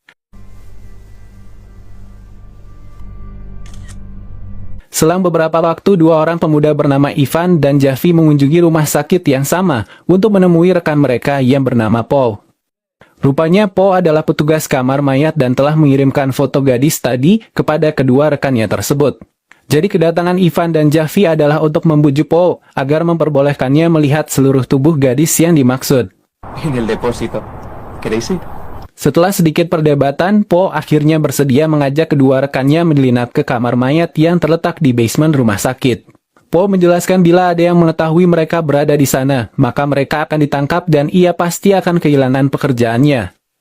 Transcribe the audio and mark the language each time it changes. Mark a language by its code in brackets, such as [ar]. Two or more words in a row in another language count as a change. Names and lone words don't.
[id] Selang beberapa waktu, dua orang pemuda bernama Ivan dan Javi mengunjungi rumah sakit yang sama untuk menemui rekan mereka yang bernama Paul. Rupanya Paul adalah petugas kamar mayat dan telah mengirimkan foto gadis tadi kepada kedua rekannya tersebut. Jadi kedatangan Ivan dan Javi adalah untuk membujuk Paul agar memperbolehkannya melihat seluruh tubuh gadis yang dimaksud. [es] En el depósito. ¿Queréis ir? [id] Setelah sedikit perdebatan, Paul akhirnya bersedia mengajak kedua rekannya menyelinap ke kamar mayat yang terletak di basement rumah sakit. Paul menjelaskan bila ada yang mengetahui mereka berada di sana, maka mereka akan ditangkap dan ia pasti akan kehilangan pekerjaannya.